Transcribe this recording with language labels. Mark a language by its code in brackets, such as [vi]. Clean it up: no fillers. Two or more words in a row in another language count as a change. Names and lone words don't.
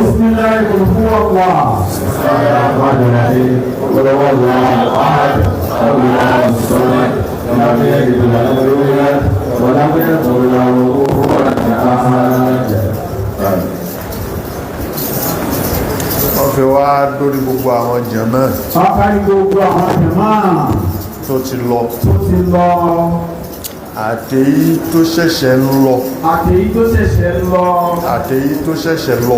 [ar] بسم الله قل هو الله. الرحمن الرحيم قل هو الله احد الله الصمد لم يلد ولم يولد ولم يكن له كفوا احد. [yo] wọ́n fi wá dórí gbogbo àwọn jàmá pápárí gbogbo àwọn jàmá tó ti lọ àtèyí tó ṣẹ̀ṣẹ̀ ń lọ àtèyí tó ṣẹ̀ṣẹ̀ lọ àtèyí tó ṣẹ̀ṣẹ̀ lọ